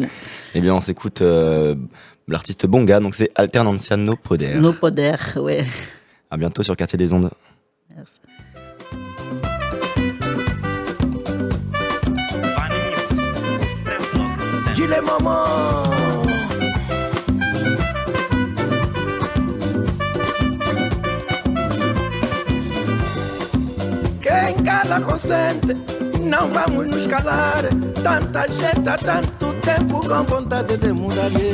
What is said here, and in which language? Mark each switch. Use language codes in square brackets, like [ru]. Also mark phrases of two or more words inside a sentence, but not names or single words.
[fr] Eh bien, on s'écoute l'artiste Bonga, donc c'est Alternancia No Poder. No Poder, oui. À bientôt sur Quartier des Ondes. Merci. Gilet maman. [pt] Quem cala consente, não vamos nos calar. Tanta gente há tanto tempo com vontade de mudar.